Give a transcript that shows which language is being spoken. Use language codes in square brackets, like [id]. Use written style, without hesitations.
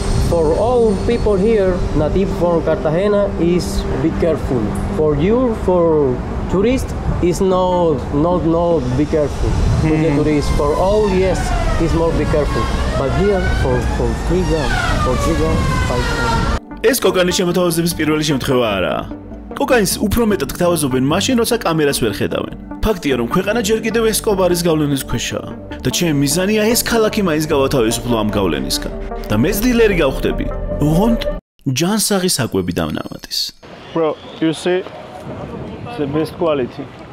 [en] For all people here, native from Cartagena, is be careful. For you, for tourists, is no, be careful. With the tourists, for all, yes, is more be careful. But here, for 3 grams, 5 grams. [ka] ეს კოკაინის შემოთავაზების პირველი შემთხვევა არაა. კოკაინს უფრო მეტად გთავაზობენ მაშინ, როცა კამერას ვერ ხედავენ. ფაქტია, რომ ქვეყანა ჯერ კიდევ ესკობარის გავლენის ქვეშაა და ჩემი მიზანია ეს ქალაქი მაინც გავათავისუფლო ამ გავლენისგან. და მეც დილერი გავხდები. ოღონდ ჯანსაღი საკვები დამნამატის. [en] Bro, you see the best quality.